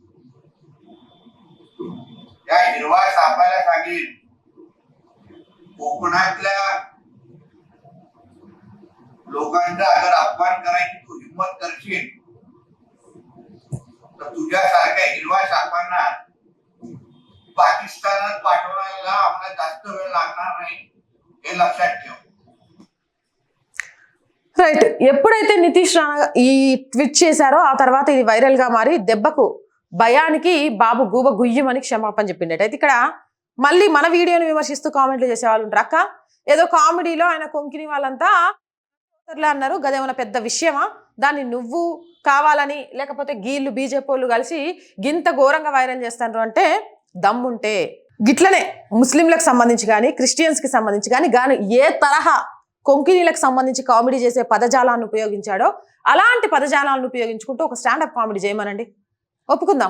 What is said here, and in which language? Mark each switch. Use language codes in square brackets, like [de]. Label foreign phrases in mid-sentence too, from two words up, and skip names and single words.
[mr] त्या हिरवा सापायला सांगेल कोकणातल्या लोकांचा अगर अपमान करायची तू हिम्मत करशील तर तुझ्यासारख्या हिरवा सापांना पाकिस्तानात पाठवण्याला आम्हाला जास्त वेळ लागणार नाही, हे लक्षात ठेव. [te] రైట్. ఎప్పుడైతే నితీష్ రాణా ఈ ట్వీట్ చేశారో ఆ తర్వాత ఇది వైరల్ గా మారి దెబ్బకు భయానికి బాబు గూబ గుయ్యమని క్షమాపణ చెప్పిండట. అయితే ఇక్కడ మళ్ళీ మన వీడియోని విమర్శిస్తూ కామెంట్లు చేసే వాళ్ళు ఉంటారు. అక్క ఏదో కామెడీలో ఆయన కొంకిని వాళ్ళంతా అన్నారు, గదేమన్నా పెద్ద విషయమా, దాన్ని నువ్వు కావాలని లేకపోతే గీళ్ళు బీజేపీ వాళ్ళు కలిసి గింత ఘోరంగా వైరల్ చేస్తారు అంటే దమ్ముంటే గిట్లనే ముస్లింలకు సంబంధించి కానీ క్రిస్టియన్స్కి సంబంధించి కానీ ఏ తరహా కొంకినీలకు సంబంధించి కామెడీ చేసే పదజాలాన్ని ఉపయోగించాడో అలాంటి పదజాలాలను ఉపయోగించుకుంటూ ఒక [en] standup comedy [te] చేయమనండి, ఒప్పుకుందాం.